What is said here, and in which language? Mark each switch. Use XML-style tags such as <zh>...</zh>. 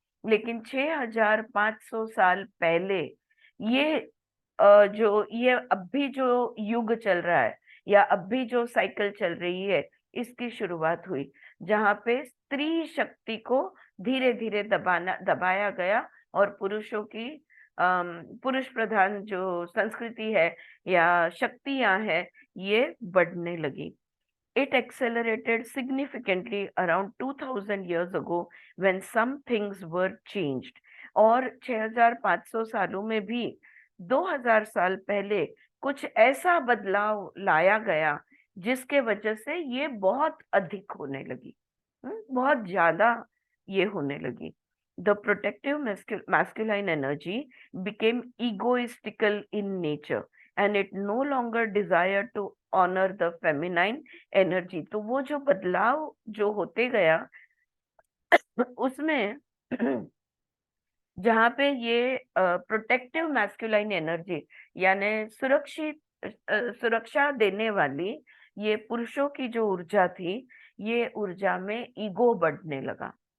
<hi>लेकिन 6500 साल पहले ये जो ये अब भी जो युग चल रहा है, या अब भी जो साइकिल चल रही है, इसकी शुरुआत हुई, जहां पे स्त्री शक्ति को धीरे धीरे दबाया गया और पुरुषों की पुरुष प्रधान जो संस्कृति है या शक्तियां हैं ये बढ़ने लगी।</hi> <en>it accelerated significantly around 2000 years ago when some things were changed.</en> <hi>और 6500 सालों में भी 2000 साल पहले कुछ ऐसा बदलाव लाया गया जिसके वजह से ये बहुत अधिक होने लगी, बहुत ज्यादा ये होने लगी.</hi> <en>The protective masculine energy became egoistical in nature and it no longer desired to honor the feminine energy.</en> <hi>तो वो जो बदलाव जो होते गया उसमें जहाँ पे ये</hi> <en>protective masculine energy</en> <hi>यानी सुरक्षा देने वाली ये पुरुषों की जो ऊर्जा थी, ये ऊर्जा में ईगो बढ़ने लगा.</hi>